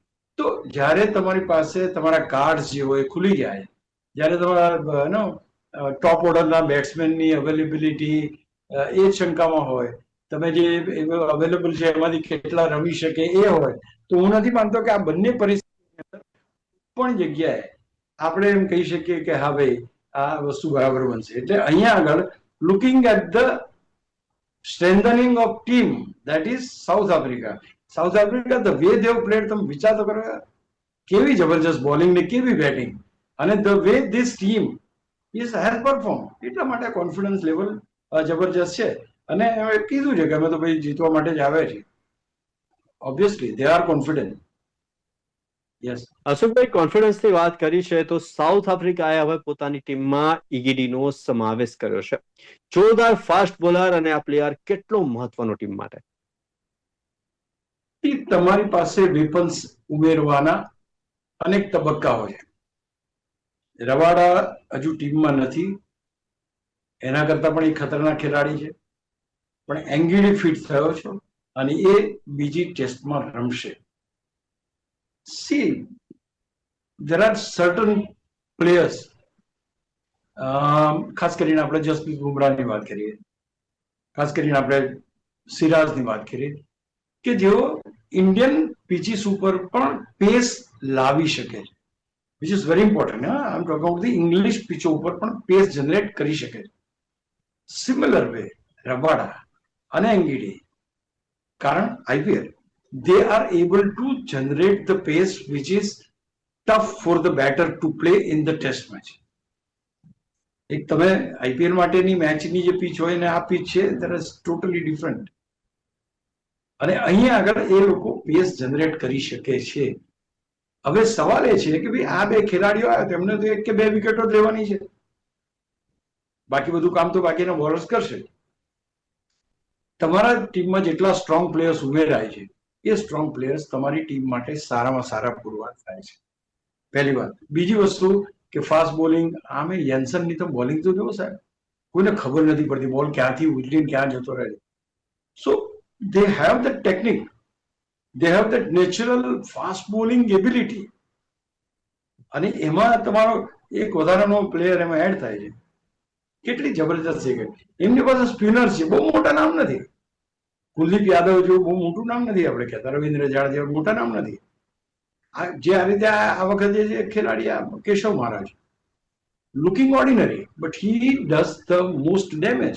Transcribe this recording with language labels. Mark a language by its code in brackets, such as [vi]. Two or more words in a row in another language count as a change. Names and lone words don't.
[gu] તો જ્યારે તમારી પાસે તમારા કાર્ડ જે હોય ખુલી જાય, જ્યારે તમારા ટોપ ઓર્ડરના બેટ્સમેનની અવેલેબિલિટી એ શંકામાં હોય, તમે જે અવેલેબલ છે એમાંથી કેટલા રમી શકે એ હોય, તો હું નથી માનતો કે આ બંને પરિસ્થિતિ પણ જગ્યાએ આપણે એમ કહી શકીએ કે હા ભાઈ આ વસ્તુ બરાબર બનશે. એટલે અહીંયા આગળ [en] looking at the strengthening of team, that is South Africa. South Africa, the way they have played, [gu] તમે વિચાર તો કરો, કેવી જબરજસ્ત બોલિંગ ને કેવી બેટિંગ, અને [en] the way this team is has performed, [gu] એટલા માટે [en] confidence level [gu] જબરજસ્ત છે. અને કીધું છે કે અમે તો ભાઈ જીતવા માટે જ આવે છે. [en] Obviously they are confident. Yes. [gu] અશોકભાઈ, કોન્ફિડન્સની વાત કરી છે તો સાઉથ આફ્રિકાએ હવે પોતાની ટીમમાં ઇગીડીનો સમાવેશ કર્યો છે. જોરદાર [en] fast bowler, [gu] અને આ પ્લેયર કેટલો મહત્વનો ટીમ માટે? તમારી પાસે વેપન્સ ઉમેરવાના અનેક તબક્કાઓ છે. રવાડા હજુ ટીમમાં નથી, એના કરતા પણ એ ખતરનાક ખેલાડી છે, પણ એંગીડી ફિટ થયો છે અને એ બીજી ટેસ્ટમાં રમશે. [en] સી there are certain players, [gu] ખાસ કરીને આપણે જસપ્રીત બુમરાહની વાત કરીએ, ખાસ કરીને આપણે સિરાજની વાત કરીએ, કે જેઓ [en] Indian pitches [gu] ઉપર પણ પેસ લાવી શકે છે, [en] which is very important. I am talking about the English [gu] પીચો ઉપર પણ [en] pace generate [gu] કરી શકે છે. [en] similar way [gu] રબાડા અને એંગીડી, કારણ આઈપીએલ, [en] they are able to generate the pace which is tough for the batter to play in the test match. [gu] એક તમે આઈપીએલ માટેની મેચની જે પીચ હોય ને આ પીચ છે, [en] that is totally different. [gu] અને અહીંયા આગળ એ લોકો [en] pace generate [gu] કરી શકે છે. હવે સવાલ એ છે કે ભાઈ આ બે ખેલાડીઓ આવ્યા, તેમને તો એક કે બે વિકેટો જ લેવાની છે, બાકી બધું કામ તો બાકીના બોલર્સ કરશે. તમારા ટીમમાં જેટલા [en] strong players [gu] ઉમેરાય છે, એ [en] strong players [gu] તમારી ટીમ માટે સારામાં સારા પુરવાર થાય છે. પહેલી વાત. બીજી વસ્તુ કે [en] fast bowling, [gu] આમે યેન્સનની તો બોલિંગ તો જુઓ સાહેબ, કોઈને ખબર નથી પડતી બોલ ક્યાંથી ઉછળીને ક્યાં જતો રહે. [en] સો they have the technique, they have that natural fast bowling ability. [gu] અને એમાં તમારો એક વધારાનો પ્લેયર એમાં એડ થાય છે, કેટલી જબરજસ્ત છે કે એમની પાસે સ્પિનર છે, બહુ મોટા નામ નથી. કુલદીપ યાદવ જેવું બહુ મોટું નામ નથી આપણે કહેતા, રવિન્દ્ર જાડેજા જેવું મોટા નામ નથી. જે આ રીતે આ વખતે જે ખેલાડી આ કેશવ મહારાજ, [en] looking ordinary but he does the most damage.